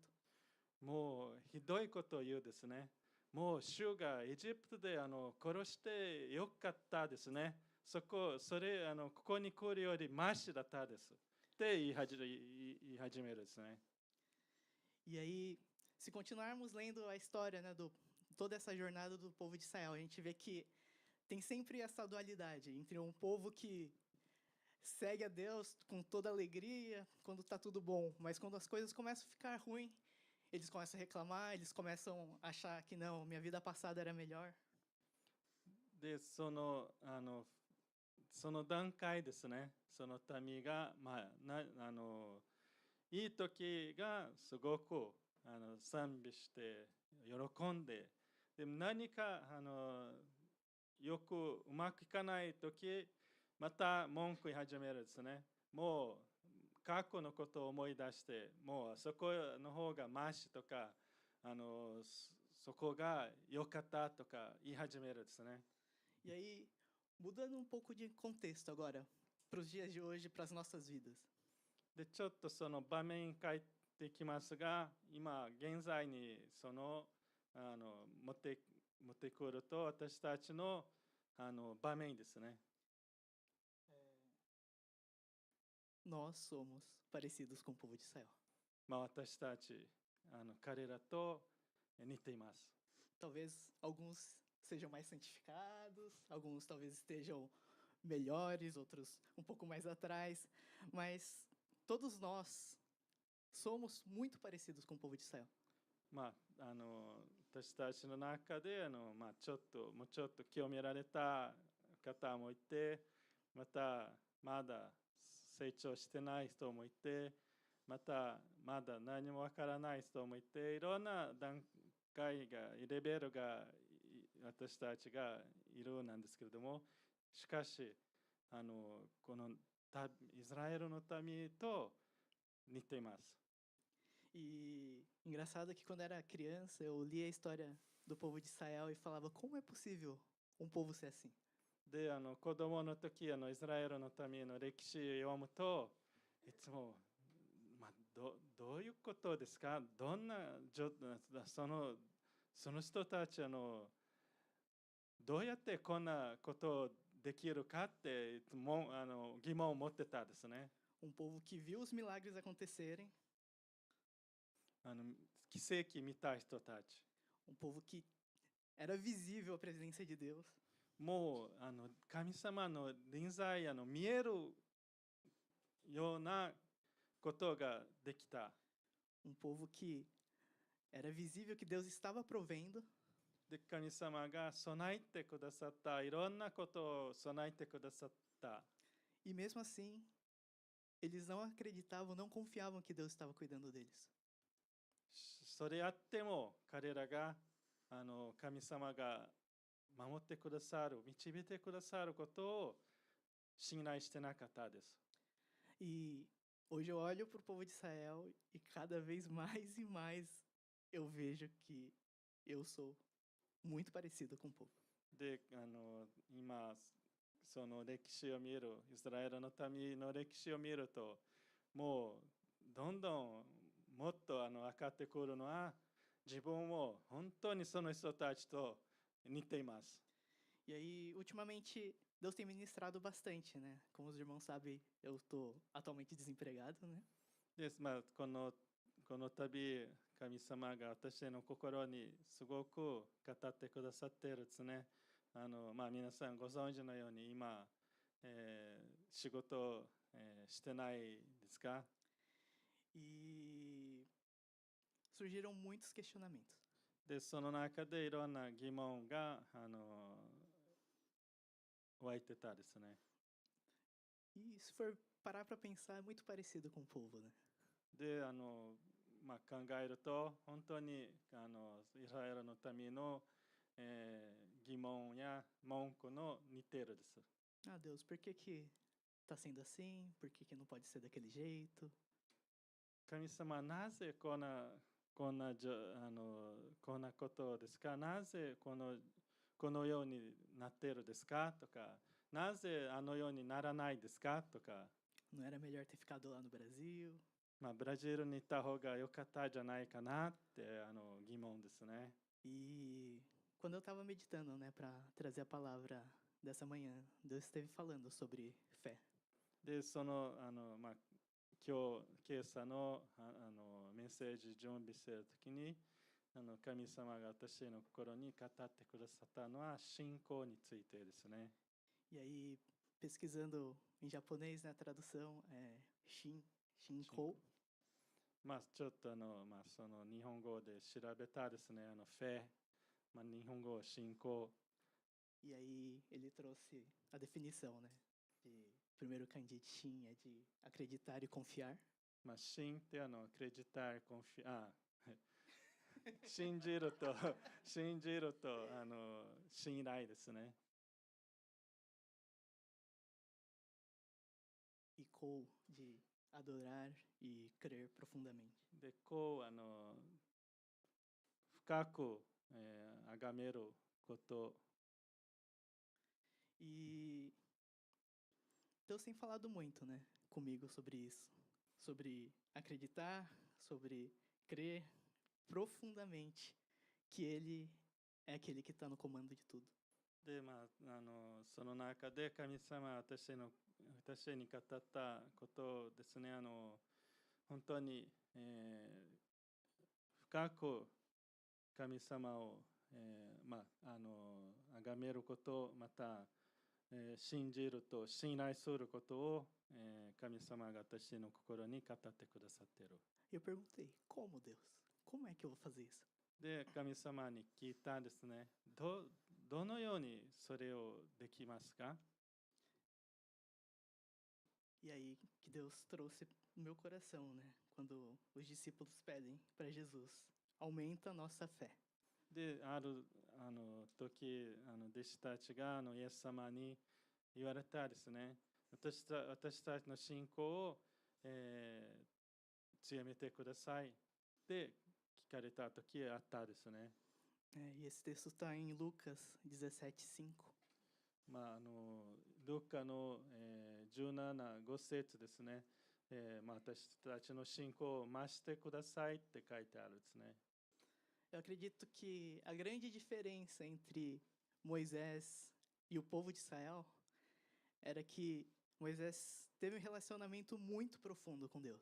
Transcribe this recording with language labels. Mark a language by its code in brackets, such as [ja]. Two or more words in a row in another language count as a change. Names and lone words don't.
[ja] もうひどいことを言うですね。もう主がエジプトで殺してよかったですね。ここに来るよりマシだったです。って言い始めるですね。 [pt] E aí, se continuarmos lendo a história, né, toda essa jornada do povo de Israel, a gente vê que tem sempre essa dualidade entre um povo que segue a Deus com toda alegria quando está tudo bom, mas quando as coisas começam a ficar ruins, eles começam a reclamar, eles começam a achar que não, minha vida passada era melhor. [ja] でその段階ですね。その民がいい時がすごく賛美して喜んで、でも何かよくうまくいかない時また文句言い始めるですね。もう過去のことを思い出してもうそこの方がマシとかそこが良かったとか言い始めるですね。 [pt] E aí, mudando um pouco de contexto agora, para os dias de hoje, para as nossas vidas. [ja] でちょっとその場面変えてきますが、今現在に持ってくると私たちの場面ですね。 [pt] Nós somos parecidos com o povo de Israel. [ja] 私たち彼らと似ています。 [pt] Talvez alguns sejam mais santificados, alguns talvez estejam melhores, outros um pouco mais atrás, mas todos nós somos muito parecidos com o povo de Israel. [ja] 私たちの中でちょっともうちょっと清められた方もいて、またまだ成長してない人もいて、またまだ何もわからない人もいて、いろんな段階がレベルが私たちがいるなんですけれども、しかしこのイスラエルの民と似ています。 [pt] E engraçado que quando era criança eu lia a história do povo de Israel e falava como é possível um povo ser assim. [ja] で、子供の時、イスラエルの民の歴史を読むと、いつも、どういうことですか？どんなその人たちどうやってこんなことできるかっていつも疑問を持ってたですね。 [pt] Povo que viu os milagres acontecerem, [ja] 奇跡見た人たち。 [pt] povo que era visível a presença de Deus. [ja] もう神様の臨在見えるようなことができた。 [pt] Povo que era visível que Deus estava provendo. [ja] で、神様が備えてくださった、いろんなことを備えてくださった。 [pt] E mesmo assim, eles não acreditavam, não confiavam que Deus estava cuidando deles. [ja] それあっても彼らが神様が守ってくださる、導いてくださることを信頼してなかったです。 [pt] E hoje eu olho para o povo de Israel e cada vez mais e mais eu vejo que eu sou muito parecido com o povo. [ja] で、今その歴史を見る、イスラエルの民の歴史を見ると、もうどんどんもっと分かってくるのは、自分も本当にその人たちと似ています。 [pt] E aí, ultimamente, Deus tem ministrado bastante, né? Como os irmãos sabem, eu estou atualmente desempregado, né? [ja] です。この度、神様が私の心にすごく語ってくださっているですね。皆さんご存知のように今、仕事、してないですか？ [pt] E surgiram muitos questionamentos. [ja] で、その中でいろんな疑問が湧いてたですね。 [pt] E se for parar para pensar, é muito parecido com o povo, né? [ja] で、考えると本当にイスラエルの民の、疑問や文句の似ているです。 [pt] Ah, Deus, por que que tá sendo assim? Por que que não pode ser daquele jeito? [ja] 神様、なぜこんなことですか？なぜこのようになっているですか？とか、なぜようにならないですか？とか。 [pt] Não era melhor ter ficado lá no Brasil? [ja] ブラジルに行った方が良かったじゃないかなって疑問ですね。 [pt] E quando eu estava meditando, né, para trazer a palavra dessa manhã, Deus esteve falando sobre fé. [ja] で、今朝のメッセージ準備するときに神様が私の心に語ってくださったのは信仰についてですね。 [pt] E aí, pesquisando em japonês, né, a tradução é Shinko. [ja] ちょっとその日本語で調べたですね、フェ、日本語信仰。 [pt] E aí ele trouxe a definição, né? De primeiro kanji de Shin é de acreditar e confiar. [ja] 信って [pt] acreditar, confiar. [ja] 信じると信頼ですね。 [pt] E Kou de adorar e crer profundamente. [ja] で、深く崇めること。 [pt] E Deus tem falado muito, né, comigo sobre isso, sobre acreditar, sobre crer profundamente que Ele é aquele que está no comando de tudo. [ja] で、その中で神様は私に語ったことですね。本当に、深く神様を崇めること、また信じると信頼することを神様が私の心に語ってくださっている。 [pt] Eu perguntei, como Deus? Como é que eu vou fazer isso? [ja] で、神様に聞いたんですね。どのようにそれをできますか？ [pt] E aí que Deus trouxe no meu coração, né? Quando os discípulos pedem para Jesus, aumenta a nossa fé. [ja] で、ある時、弟子たちがイエス様に言われたですね。私たちの信仰を、強めてください。で、聞かれた時あったですね。 [pt] E esse texto está em Lucas 17:5. [ja] ルカの、17、5節ですね。私たちの信仰を増してくださいって書いてあるですね。 [pt] Eu acredito que a grande diferença entre Moisés e o povo de Israel era que Moisés teve um relacionamento muito profundo com Deus.